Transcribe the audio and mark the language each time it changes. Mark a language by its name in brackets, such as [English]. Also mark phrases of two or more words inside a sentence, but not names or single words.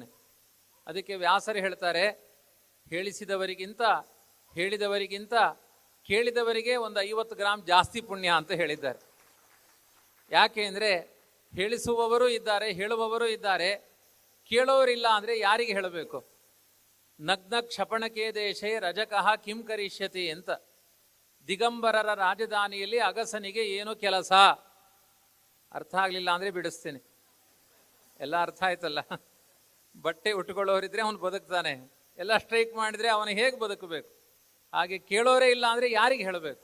[Kannada] ಅದಕ್ಕೆ ವ್ಯಾಸರು ಹೇಳ್ತಾರೆ, ಹೇಳಿಸಿದವರಿಗಿಂತ ಹೇಳಿದವರಿಗಿಂತ ಕೇಳಿದವರಿಗೆ ಒಂದು 50 ಗ್ರಾಮ್ ಜಾಸ್ತಿ ಪುಣ್ಯ ಅಂತ ಹೇಳಿದ್ದಾರೆ. ಯಾಕೆ ಅಂದರೆ ಹೇಳಿಸುವವರು ಇದ್ದಾರೆ, ಹೇಳುವವರು ಇದ್ದಾರೆ, ಕೇಳೋರಿಲ್ಲ ಅಂದರೆ ಯಾರಿಗೆ ಹೇಳಬೇಕು? [Sanskrit] ನಗ್ನ ಕ್ಷಪಣಕೆ ದೇಶೇ ರಜಕಃ ಕಿಂ ಕರಿಷ್ಯತಿ ಅಂತ. [Kannada] ದಿಗಂಬರರ ರಾಜಧಾನಿಯಲ್ಲಿ ಅಗಸನಿಗೆ ಏನು ಕೆಲಸ? ಅರ್ಥ ಆಗಲಿಲ್ಲ ಅಂದರೆ ಬಿಡಿಸ್ತೇನೆ. ಎಲ್ಲ ಅರ್ಥ ಆಯ್ತಲ್ಲ. ಬಟ್ಟೆ ಉಟ್ಕೊಳ್ಳೋರಿದ್ರೆ ಅವನು ಬದುಕ್ತಾನೆ, ಎಲ್ಲ ಸ್ಟ್ರೈಕ್ ಮಾಡಿದರೆ ಅವನು ಹೇಗೆ ಬದುಕಬೇಕು? ಹಾಗೆ ಕೇಳೋರೇ ಇಲ್ಲ ಅಂದರೆ ಯಾರಿಗೆ ಹೇಳಬೇಕು?